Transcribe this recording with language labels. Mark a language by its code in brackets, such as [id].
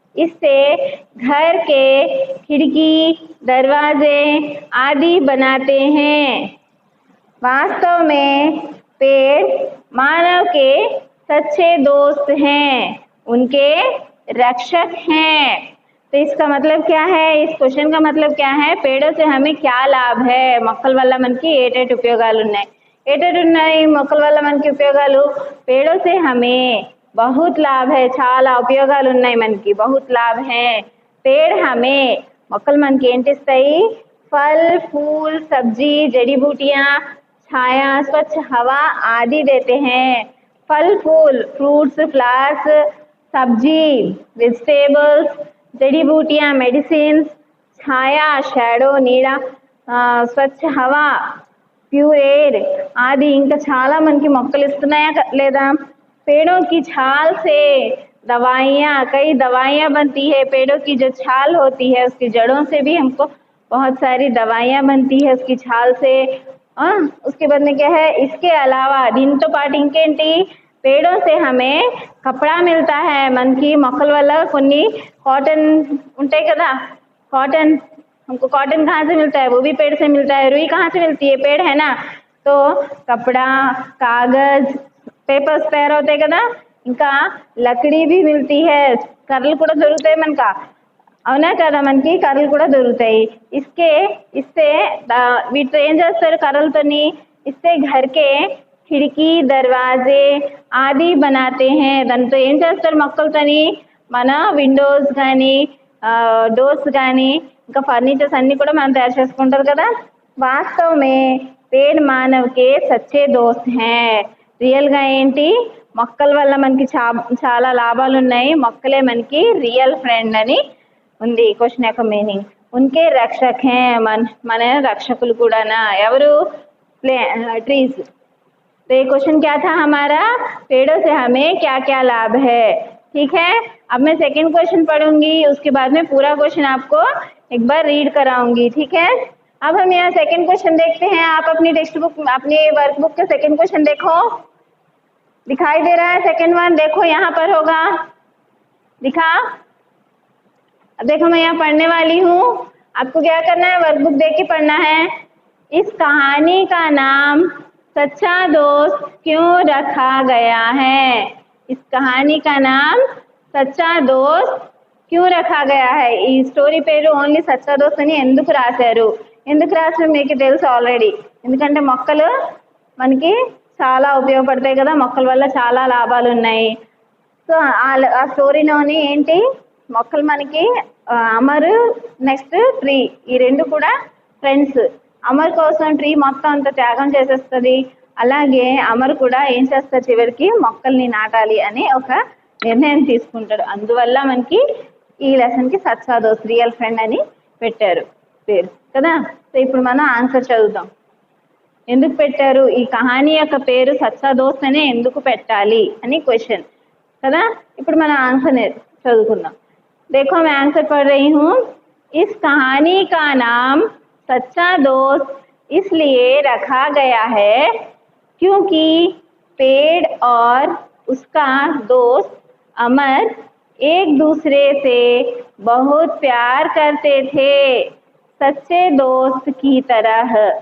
[hi] इससे घर के खिड़की, दरवाजे आदि बनाते हैं। वास्तव में पेड़ मानव के सच्चे दोस्त हैं, उनके रक्षक हैं। तो इसका मतलब क्या है, इस क्वेश्चन का मतलब क्या है, पेड़ों से हमें क्या लाभ है? [te] మొక్కల వల్ల మనకి ఏటేటి ఉపయోగాలు ఉన్నాయి? ఏటేటి ఉన్నాయి మొక్కల వల్ల మనకి ఉపయోగాలు? [hi] पेड़ों से हमें बहुत लाभ है, [te] చాలా ఉపయోగాలు ఉన్నాయి మనకి, [hi] बहुत लाभ हैं। पेड़ हमें [te] మొక్కలు మనకి ఏంటి ఇస్తాయి? [hi] फल, फूल, सब्जी, जड़ी बूटियां, छाया, स्वच्छ हवा आदि देते हैं। फल फूल, फ्रूट्स, फ्लावर्स, सब्जी, वेजिटेबल्स, जड़ी बूटियां, मेडिसिन, छाया, शैडो, नीड़ा, स्वच्छ हवा, प्यूर एयर आदि [te] ఇంకా చాలా మనకి మొక్కలు ఇస్తున్నాయా లేదా? [hi] पेड़ों की छाल से दवाइयाँ, कई दवाइयाँ बनती है। पेड़ों की जो छाल होती है उसकी जड़ों से भी हमको बहुत सारी दवाइयाँ बनती है उसकी छाल से। उसके बाद में क्या है, इसके अलावा [te] దీంతో పాటు ఇంకేంటి, [hi] पेड़ों से हमें कपड़ा मिलता है। [te] మనకి మొక్కల వల్ల కొన్ని कॉटन ఉంటాయి కదా, [hi] कॉटन, हमको कॉटन कहाँ से मिलता है? वो भी पेड़ से मिलता है। रुई कहाँ से मिलती है? पेड़ है ना। तो कपड़ा, कागज, [te] పేపర్స్ తయారవుతాయి కదా, ఇంకా లకడీ [hi] भी मिलती है। [te] కర్రలు కూడా దొరుకుతాయి మనకా, అవునా కదా? మనకి కర్రలు కూడా దొరుకుతాయి। [hi] इससे [te] వీటితో ఏం చేస్తారు కర్రలతోని? [hi] इससे घर के खिड़की, दरवाजे आदि बनाते हैं। [te] దాంతో ఏం చేస్తారు మొక్కలతోని? మన విండోస్ కానీ, డోర్స్ కానీ, ఇంకా ఫర్నిచర్స్ అన్ని కూడా మనం తయారు చేసుకుంటారు కదా। [hi] वास्तव में पेड़ मानव के सच्चे दोस्त हैं। [te] రియల్ గా ఏంటి, మొక్కల వల్ల మనకి చాలా లాభాలు ఉన్నాయి, మొక్కలే మనకి రియల్ ఫ్రెండ్ అని ఉంది క్వశ్చన్ యొక్క మీనింగ్। [hi] उनके रक्षक हैं, [te] మన రక్షకులు కూడానా? ఎవరు? ट्रीज। [hi] तो ये क्वेश्चन क्या था हमारा, पेड़ों से हमें क्या क्या लाभ है, ठीक है? अब मैं सेकंड क्वेश्चन पढ़ूंगी, उसके बाद में पूरा क्वेश्चन आपको एक बार रीड कराऊंगी, ठीक है? अब हम यहाँ सेकंड क्वेश्चन देखते हैं। आप अपनी टेक्स्ट बुक, अपनी वर्कबुक के सेकंड क्वेश्चन देखो। दिखाई दे रहा है सेकंड वन? देखो यहाँ पर होगा, दिखा। अब देखो मैं यहाँ पढ़ने वाली हूँ, आपको क्या करना है, वर्कबुक देख के पढ़ना है। इस कहानी का नाम सच्चा दोस्त क्यों रखा गया है? इस कहानी का नाम सच्चा दोस्त क्यों रखा गया है? [te] ఈ స్టోరీ పేరు ఓన్లీ సచ్చా దోస్త్ అని ఎందుకు రాశారు? ఎందుకు రాశారు మీకు తెలుసు ఆల్రెడీ, ఎందుకంటే మొక్కలు మనకి చాలా ఉపయోగపడతాయి కదా, మొక్కల వల్ల చాలా లాభాలు ఉన్నాయి. సో ఆ స్టోరీలోని ఏంటి, మొక్కలు మనకి అమర్ నెక్స్ట్ ట్రీ, ఈ రెండు కూడా ఫ్రెండ్స్. అమర్ కోసం ట్రీ మొత్తం అంతా త్యాగం చేసేస్తుంది, అలాగే అమర్ కూడా ఏం చేస్తారు, చివరికి మొక్కల్ని నాటాలి అని ఒక నిర్ణయం తీసుకుంటాడు. అందువల్ల మనకి ఈ లెసన్ కి సచ్చా దోస్త్, రియల్ ఫ్రెండ్ అని పెట్టారు పేరు కదా. సో ఇప్పుడు మనం ఆన్సర్ చదువుతాం. ఎందుకు పెట్టారు, ఈ కహానీ యొక్క పేరు సచ్చా దోస్త్ అనే ఎందుకు పెట్టాలి అని క్వశ్చన్ కదా. ఇప్పుడు మన ఆన్సర్ చదువుకుందాం. [hi] देखो मैं आंसर पढ़ रही हूँ. इस कहानी का नाम सच्चा दोस्त इसलिए रखा गया है क्योंकि पेड़ और उसका दोस्त अमर एक दूसरे से बहुत प्यार करते थे, सच्चे दोस्त की तरह.